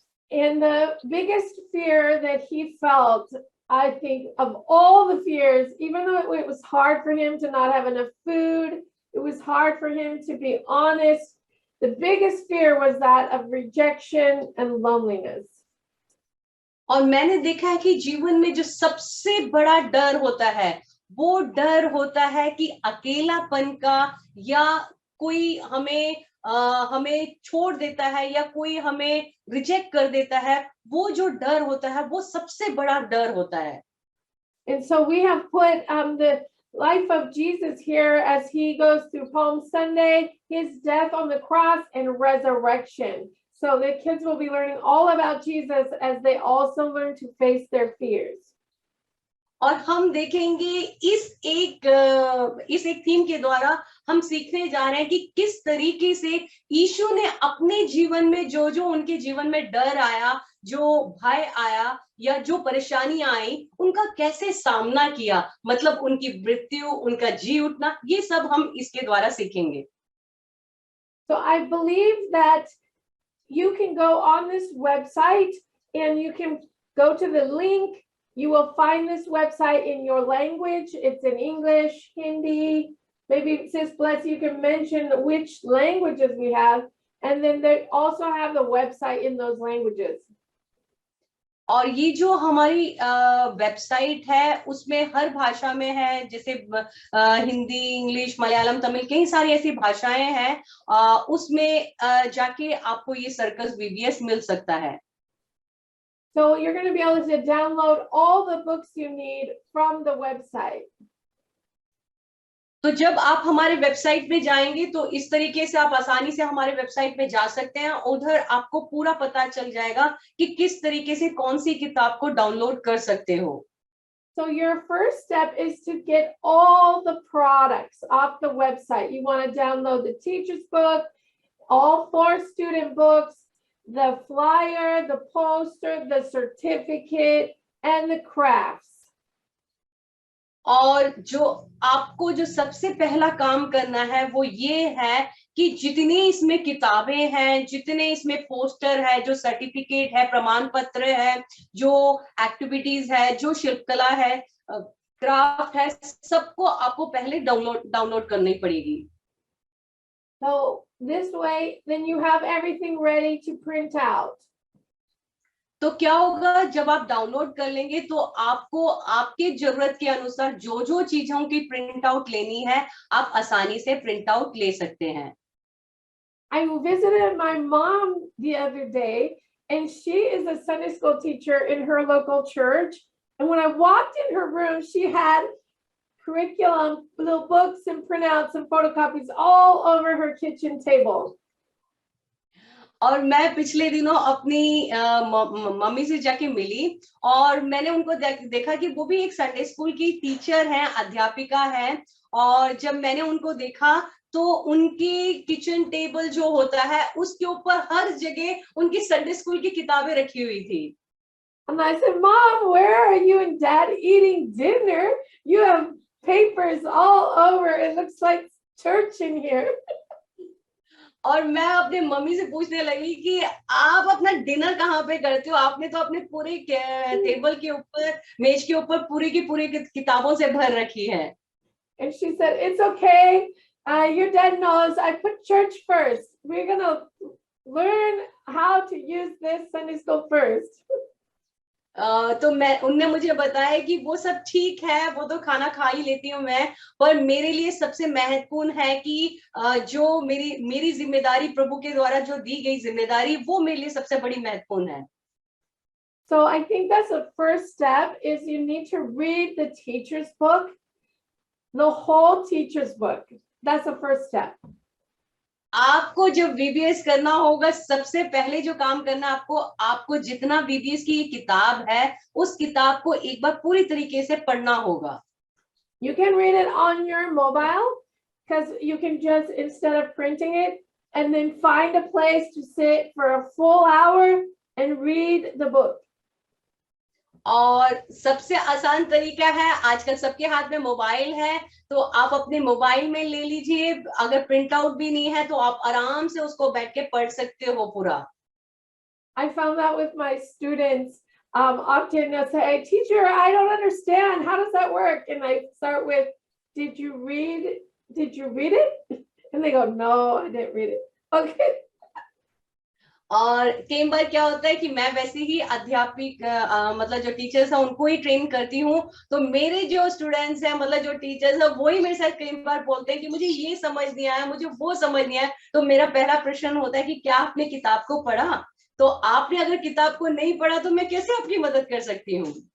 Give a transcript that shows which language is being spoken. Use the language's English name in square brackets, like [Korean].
[English] And the biggest fear that he felt, I think, of all the fears, even though it was hard for him to not have enough food, it was hard for him to be honest, the biggest fear was that of rejection and loneliness. [Hindi] और मैंने देखा है कि जीवन में जो सबसे बड़ा डर होता है, वो डर होता है कि अकेलापन का, या कोई हमें छोड़ देता है, या कोई हमें रिजेक्ट कर देता है। वो जो डर होता है वो सबसे बड़ा डर होता है। [English] And so we have put the life of Jesus here as he goes through Palm Sunday, his death on the cross and resurrection. So the kids will be learning all about Jesus as they also learn to face their fears. [Hindi] और हम देखेंगे इस एक theme के द्वारा हम सीखने जा रहे हैं कि किस तरीके से यीशु ने अपने जीवन में जो उनके जीवन में डर आया, जो भय आया, या जो परेशानियां आई, उनका कैसे सामना किया, मतलब उनकी मृत्यु, उनका जी उठना, ये सब हम इसके द्वारा सीखेंगे। [English] So I believe that you can go on this website and you can go to the link. You will find this website in your language. It's in English, Hindi. Maybe Sis Bless, you can mention which languages we have. And then they also have the website in those languages. [Hindi] और ये जो हमारी website है उसमें हर भाषा में है, जैसे हिंदी, इंग्लिश, मलयालम, तमिल, कई सारी ऐसी भाषाएं हैं। उसमें जाके आपको ये सर्कस VBS मिल सकता है। [English] So you're going to be able to download all the books you need from the website. [Hindi] तो जब आप हमारे वेबसाइट पे जाएंगे तो इस तरीके से आप आसानी से हमारे वेबसाइट पे जा सकते हैं। उधर आपको पूरा पता चल जाएगा कि किस तरीके से कौन सी किताब को डाउनलोड कर सकते हो। [English] So your first step is to get all the products off the website. You want to download the teacher's book, all 4 student books, the flyer, the poster, the certificate, and the crafts. [Hindi] और जो आपको जो सबसे पहला काम करना है वो ये है कि जितनी इसमें किताबें हैं, जितने इसमें पोस्टर है, जो सर्टिफिकेट है, प्रमाण पत्र है, जो एक्टिविटीज है, जो शिल्पकला है, क्राफ्ट है, सबको आपको पहले डाउनलोड करनी पड़ेगी। [English] So this way, then you have everything ready to print out. [Hindi] तो क्या होगा, जब आप डाउनलोड कर लेंगे तो आपको आपके जरूरत के अनुसार जो चीजों की प्रिंट आउट लेनी है, आप आसानी से प्रिंट आउट ले सकते हैं। [English] I visited my mom the other day, and she is a Sunday school teacher in her local church. And when I walked in her room, she had curriculum, little books and printouts and photocopies all over her kitchen table. [Hindi] और मैं पिछले दिनों अपनी mummy से जाके मिली और मैंने उनको देखा कि वो भी एक संडे स्कूल की टीचर है, अध्यापिका है। और जब मैंने उनको देखा तो उनकी किचन टेबल जो होता है उसके ऊपर हर जगह उनकी संडे स्कूल की किताबें रखी हुई थी। [English] And I said, Mom, where are you and Dad eating dinner? You have papers all over. It looks like church in here. [Hindi] और मैं अपने मम्मी से पूछने लगी कि आप अपना डिनर कहाँ पे करते हो? आपने तो अपने पूरे टेबल के ऊपर, मेज के ऊपर पूरी की पूरी किताबों से भर रखी है। [English] And she said, it's okay. Your dad knows I put church first. We're going to learn how to use this Sunday school first. [Hindi] तो उनने मुझे बताया कि वो सब ठीक है, वो तो खाना खा ही लेती हूँ मैं, पर मेरे लिए सबसे महत्वपूर्ण है कि जो मेरी जिम्मेदारी, प्रभु के द्वारा जो दी गई जिम्मेदारी, वो मेरे लिए सबसे बड़ी महत्वपूर्ण है। [English] So I think that's the first step is you need to read the teacher's book, the whole teacher's book. That's the first step. [Hindi] आपको जब VBS करना होगा, सबसे पहले जो काम करना आपको जितना VBS की किताब है उस किताब को एक बार पूरी तरीके से पढ़ना होगा। [English] You can read it on your mobile because you can just, instead of printing it, and then find a place to sit for a full hour and read the book. [Hindi] और सबसे आसान तरीका है, आजकल सबके हाथ में मोबाइल है, तो आप अपने मोबाइल में ले लीजिए। अगर प्रिंट आउट भी नहीं है तो आप आराम से उसको बैठ के पढ़ सकते हो पूरा। [English] I found that with my students. Often they'll say, teacher, I don't understand. How does that work? And I start with, did you read it? And they go, no, I didn't read it. Okay. [Hindi] और कई बार क्या होता है कि मैं वैसे ही अध्यापिक मतलब जो टीचर्स है उनको ही ट्रेन करती हूँ, तो मेरे जो स्टूडेंट्स हैं, मतलब जो टीचर्स है, वही मेरे साथ कई बार बोलते हैं कि मुझे ये समझ नहीं आया, मुझे वो समझ नहीं आया। तो मेरा पहला प्रश्न होता है कि क्या आपने किताब को पढ़ा? तो आपने अगर किताब को नहीं पढ़ा तो मैं कैसे आपकी मदद कर सकती हूँ?